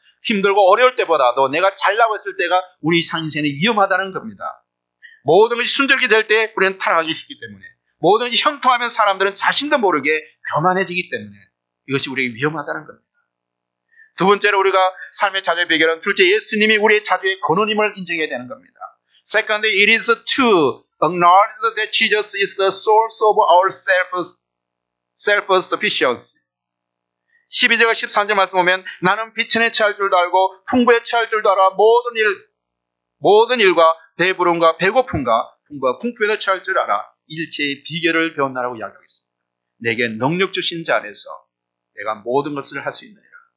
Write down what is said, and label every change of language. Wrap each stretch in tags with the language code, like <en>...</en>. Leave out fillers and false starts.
<ko>힘들고 어려울 때보다도 내가 잘나고 있을 때가 우리 인생이 위험하다는 겁니다. 모든 것이 순절기 될 때 우리는 타락하기 쉽기 때문에, 모든 것이 형통하면 사람들은 자신도 모르게 교만해지기 때문에 이것이 우리에게 위험하다는 겁니다. 두 번째로 우리가 삶의 자주의 비결은 둘째 예수님이 우리의 자주의 근원임을 인정해야 되는 겁니다.</ko> <en>Second, it is to acknowledge that Jesus is the source of our self-sufficiency.</en> <ko>12절과 13절 말씀 보면 나는 빛에 처할 줄도 알고 풍부에 처할 줄도 알아 모든 일과 배부름과 배고픔과 풍부와 궁핍에 처할 줄 알아 일체의 비결을 배웠나라고 이야기하고 있습니다. 내게 능력 주신 자 안에서 내가 모든 것을 할 수 있느니라.</ko>